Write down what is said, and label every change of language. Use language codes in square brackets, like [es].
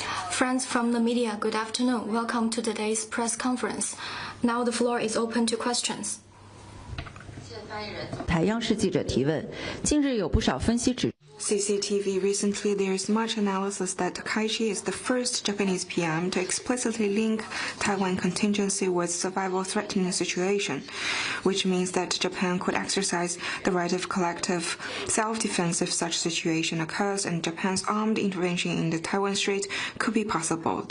[en] Friends from the media, good afternoon. Welcome to today's press conference. Now the floor is open to questions. [zh] 台央视记者提问：近日有不少分析指。 [en] CCTV recently there's much analysis that Takaichi is the first Japanese PM to explicitly link Taiwan contingency with survival-threatening situation, which means that Japan could exercise the right of collective self-defense if such situation occurs, and Japan's armed intervention in the Taiwan Strait could be possible.